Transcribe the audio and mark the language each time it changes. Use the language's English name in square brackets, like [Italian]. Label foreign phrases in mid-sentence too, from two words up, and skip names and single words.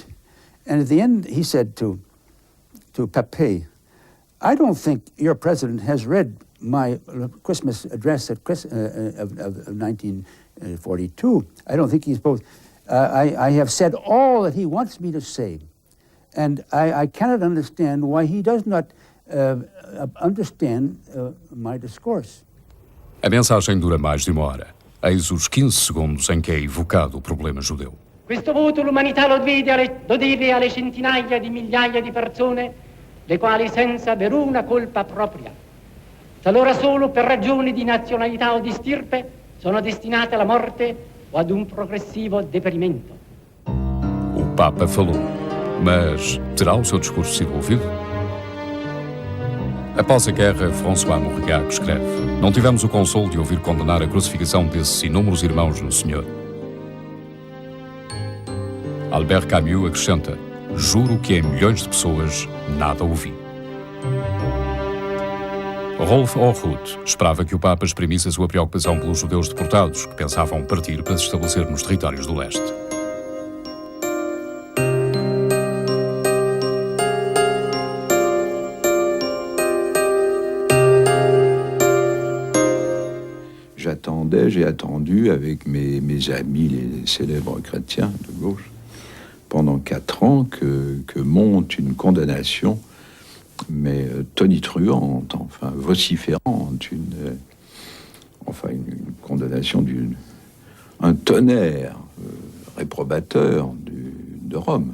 [English] And at the end, he said to Pape, "I don't think your president has read my Christmas address of 1942. I don't think he's both. I have said all that he wants me to say. And I cannot understand why he does not understand my discourse." [Portuguese] A mensagem dura mais de uma hora. Eis os 15 segundos em que é evocado o problema judeu. [Italian] Questo voto l'umanità lo deve alle centinaia di migliaia di persone, le quali senza veruna colpa propria, talora solo per ragioni di nazionalità o di stirpe, sono destinate alla morte o ad un progressivo deperimento. [Portuguese] O Papa falou, mas terá o seu discurso sido ouvido? Após a guerra, François Mauriac escreve: "Não tivemos o consolo de ouvir condenar a crucifixão desses inúmeros irmãos no Senhor." Albert Camus acrescenta: "Juro que em milhões de pessoas nada ouvi." Rolf Orhut esperava que o Papa exprimisse a sua preocupação pelos judeus deportados que pensavam partir para se estabelecer nos territórios do leste. [French] J'ai attendu avec mes amis, les célèbres chrétiens de gauche, pendant 4 ans que monte une condamnation, mais tonitruante, enfin vociférante, une condamnation un tonnerre réprobateur de Rome.